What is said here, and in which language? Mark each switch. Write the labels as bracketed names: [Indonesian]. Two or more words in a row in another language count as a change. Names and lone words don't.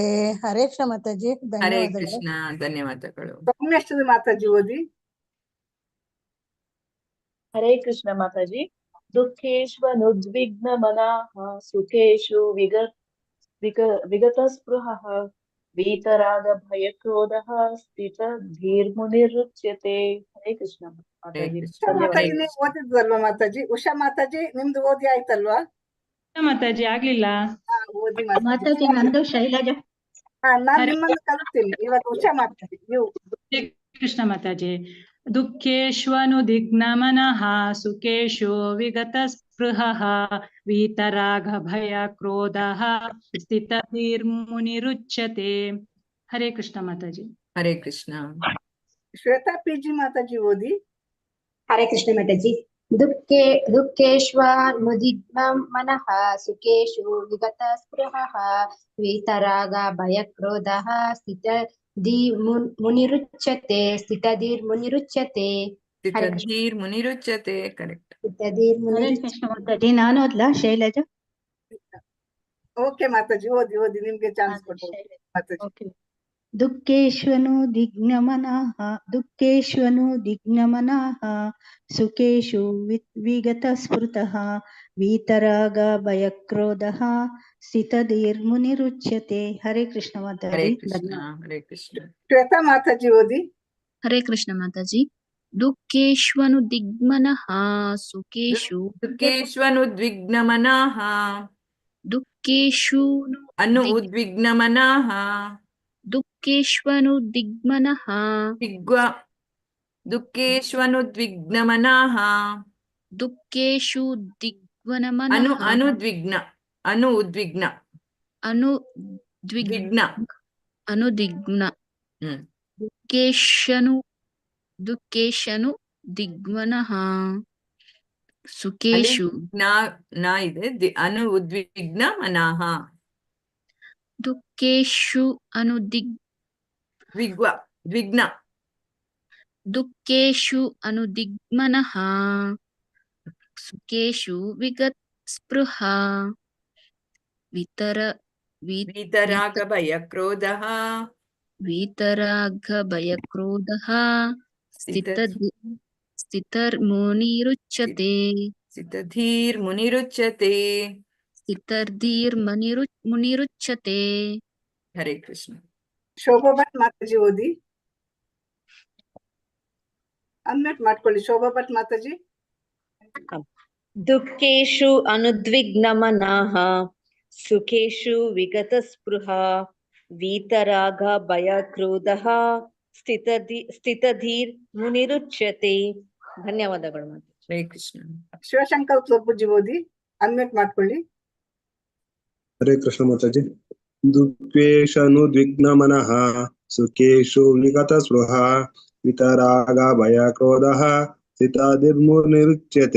[Kannada] ಹರೇ ಕೃಷ್ಣ ಮಾತಾಜಿ. ಹರೇ ಧನ್ಯವಾದಗಳು. ಕೃಷ್ಣ. ಧನ್ಯವಾದಗಳು. ಸೌಮ್ಯಶ್ರೀ ಮಾತಾಜಿ ಓದಿ. ಹರೇ ಕೃಷ್ಣ ಮಾತಾಜಿ. [Sanskrit] ದುಃಖೇಷ್ವನುದ್ವಿಗ್ನಮನಃ ಸುಖೇಷು ವಿಗತಸ್ಪೃಹಃ वीतरागभयक्रोधः स्थितधीर्मुनिरुच्यते. [Kannada] ಹರೇ ಕೃಷ್ಣ ಮಾತಾಜಿ. ಉಷಾ ಮಾತಾಜಿ ನೀವು ಓದಿದ್ವಲ್ವಾ ಮಾತಾಜಿ? ಉಷಾ ಮಾತಾಜಿ ನಿಮ್ದು ಓದಿ ಆಯ್ತಲ್ವಾ? ಮಾತಾಜಿ ಆಗ್ಲಿಲ್ಲ. ಓದಿ ಮಾತಾಜಿ. ನಂದು ಶೈಲಜಾ. ನಾನ್ ನಿಮ್ಮನ್ನು ಕಲಿಸ್ತೀನಿ ಇವಾಗ. ಉಷಾ ಮಾತಾಜಿ ನೀವು. [Sanskrit] ಕೃಷ್ಣ ಮಾತಾಜಿ. ದುಃಖೇಷ್ವನುದಿಗ್ನಮನಃ ಸುಖೇಶು ವಿಗತಸ್ಪೃಹಃ वीतरागभयक्रोधः स्थितधीर्मुनिरुच्यते. [Kannada] ಹರೇ ಕೃಷ್ಣ ಮಾತಾಜಿ. ಹರೇ ಕೃಷ್ಣ. ಶ್ವೇತಾ ಪಿಜಿ ಮಾತಾಜಿ ಓದಿ. [Sanskrit] ಹರೇ ಕೃಷ್ಣ ಮಾತಾಜಿ. ದುಃಖೇಷ್ವನುದಿಗ್ನಮನಃ ಸುಖೇಷು ವಿಗತಸ್ಪೃಹಃ वीतरागभयक्रोधः ಸ್ಥಿತಧೀರ್ಮುನಿರುಚ್ಯತೆ. ಸ್ಥಿತಧೀರ್ಮುನಿರುಚ್ಯತೆ. ಕರೆಕ್ಟ್. [Kannada] ಹರೇ ಕೃಷ್ಣ ಮಾತಾಜಿ. ನಾನು ಓದ್ಲಾ ಶೈಲಜಾ? ಓಕೆ ಮಾತಾಜಿ ಓದಿ ಓದಿ. ನಿಮ್ಗೆ ಚಾನ್ಸ್ ಕೊಡ್ತೀನಿ ಮಾತಾಜಿ. [Sanskrit] दुःखेष्वनुदिग्नमनः सुखेषु विगतस्फुटः वीतरागभयक्रोधः स्थितधीर्मुनिरुच्यते. [Kannada] हरे कृष्ण ಹರೇ माताजी. ಕೃಷ್ಣ. ಹರೇ ಕೃಷ್ಣ. ಶ್ವೇತಾ ಮಾತಾಜಿ ಓದಿ. [Sanskrit] ಹರೇ ಕೃಷ್ಣ ಮಾತಾಜಿ. ದುಃಖೇಷ್ವನುದಿಗ್ನಮನಃ ಸುಖೇಷು ದುಃಖೇಷ್ವನುದ್ವಿಗ್ನಮನಃ ದುಃಖೇಷ್ವನುದಿಗ್ನಮನಃ ದುಃಖೇಷ್ವನುದಿಗ್ನಮನಃ ದುಃಖೇಷ್ವನುದ್ವಿಗ್ನಮನಃ ದುಃಖೇಶು ದಿಗ್ವನಮನಃ ಅನುದ್ವಿಗ್ನ ಉದ್ವಿಗ್ನ ಅನುದ್ವಿಗ್ನ ಅನುದಿಗ್ನ ಹ್ಮ್ ದುಃಖೇಶನು ದಿಗ್ವನಃ [Kannada] ಅಲ್ಲಿ [Sanskrit] ಸುಖೇಶು ಜ್ಞಾ ಇದೆ ಉದ್ವಿಗ್ನ ಮನಃ ದುಃಖೇಶು ದ್ವಿಗ್ನ ದುಃಖೇಶು ಅನುದಿಗ್ಮನಃ ಸುಖೇಶು ವಿಗತ್ ಸ್ಪೃಹ ವೀತರಾಗ ಭಯ ಕ್ರೋಧಃ ವೀತರಾಗ ಭಯ ಕ್ರೋಧಃ ಸ್ಥಿತರ್ಮುನಿರುಚ್ಯತೆ ಸ್ಥಿತಧೀರ್ಮುನಿರುಚ್ಯತೆ. ಮುನಿರುಚ್ಯತೆ. [Kannada] ಹರೇ ಕೃಷ್ಣ. ಶೋಭಾ ಭಟ್ ಮಾತಾಜಿ ಓದಿ. ಅನ್ಮ್ಯೂಟ್ ಮಾಡ್ಕೊಳ್ಳಿ ಶೋಭಾ ಭಟ್ ಮಾತಾಜಿ. [Sanskrit] ದುಃಖೇಶು ಅನುದ್ವಿಗ್ನಮನಃ ಸುಖೇಶು ವಿಗತ ಸ್ಪೃಹ ವೀತರಾಗ ಭಯ ಕ್ರೋಧಃ ಸ್ಥಿತಧೀರ್ ಮುನಿರುಚ್ಯತೆ. [Kannada] ಧನ್ಯವಾದಗಳು. ಹರೇ ಕೃಷ್ಣ. ಶಿವಶಂಕರ್ ಪ್ರಭುಜಿ ಓದಿ. ಅನ್ಮ್ಯೂಟ್ ಮಾಡ್ಕೊಳ್ಳಿ. ಹರೇ ಕೃಷ್ಣ ಮಾತಾಜಿ. [Sanskrit] ದುಃಖೇಶನುದ್ವಿಗ್ನಮನಃ ಸುಖೇಶು ವಿಗತ ಸ್ಪೃಹ ವಿತರಾಗ ಭಯ ಕ್ರೋಧಃ ಸ್ಥಿತಧೀರ್ಮುನಿರುಚ್ಯತೆ.